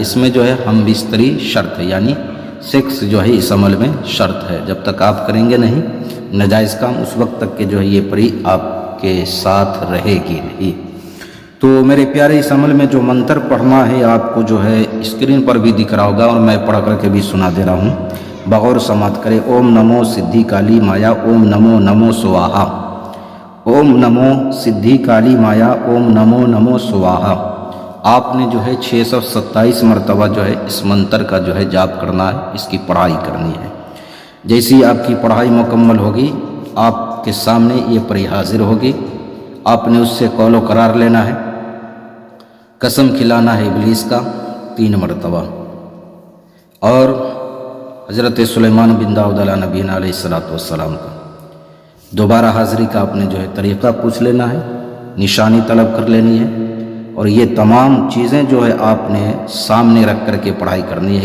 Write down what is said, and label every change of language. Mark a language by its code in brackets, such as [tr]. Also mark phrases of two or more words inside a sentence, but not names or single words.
[ur] اس میں جو ہے ہم بستری شرط ہے، یعنی سیکس جو ہے اس عمل میں شرط ہے۔ جب تک آپ کریں گے نہیں ناجائز کام، اس وقت تک کہ جو ہے یہ پری آپ کے ساتھ رہے گی نہیں۔ تو میرے پیارے، اس عمل میں جو منتر پڑھنا ہے آپ کو جو ہے اسکرین پر بھی دکھ رہا ہوگا، اور میں پڑھ کر کے بھی سنا دے رہا ہوں، بغور سماعت کرے۔ [sa] ॐ नमो सिद्धि काली माया, ॐ नमो नमो स्वाहा, ॐ नमो सिद्धि काली माया, ॐ नमो नमो स्वाहा. [ur] آپ نے جو ہے 627 مرتبہ جو ہے اس منتر کا جو ہے جاپ کرنا ہے، اس کی پڑھائی کرنی ہے۔ جیسی آپ کی پڑھائی مکمل ہوگی، آپ کے سامنے یہ پری حاضر ہوگی۔ آپ نے اس سے قول و قرار لینا ہے، قسم کھلانا ہے ابلیس کا 3 مرتبہ، اور حضرت سلیمان بن داؤد [ar] علیہ نبینا علیہ السلام [ur] کا دوبارہ حاضری کا آپ نے جو ہے طریقہ پوچھ لینا ہے، نشانی طلب کر لینی ہے، اور یہ تمام چیزیں جو ہے آپ نے سامنے رکھ کر کے پڑھائی کرنی ہے۔